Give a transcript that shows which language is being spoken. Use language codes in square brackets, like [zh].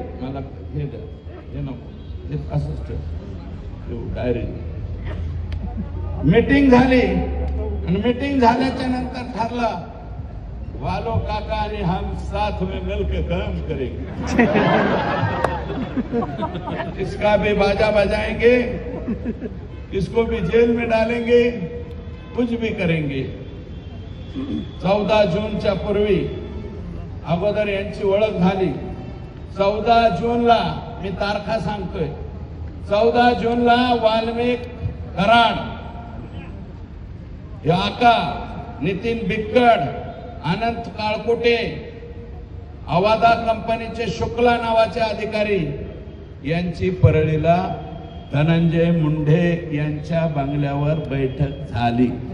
[mr] मला हे द्या, हे नको, हे असंच ठेव डायरी. मीटिंग झाली आणि मीटिंग झाल्याच्या नंतर ठरलं वालो काका आणि [hi] हम साथ में मिलकर काम करेंगे. इसका भी बाजा बजाएंगे, इसको भी जेल में डालेंगे, कुछ भी करेंगे. [mr] 14 जूनच्या पूर्वी अगोदर यांची ओळख झाली. 14 जूनला मी तारखा सांगतोय. 14 जूनला वाल्मिक कराड, हे आका, नितीन बिक्कड, अनंत काळकोटे, अवादा कंपनीचे शुक्ला नावाचे अधिकारी यांची परळीला धनंजय मुंडे यांच्या बंगल्यावर बैठक झाली.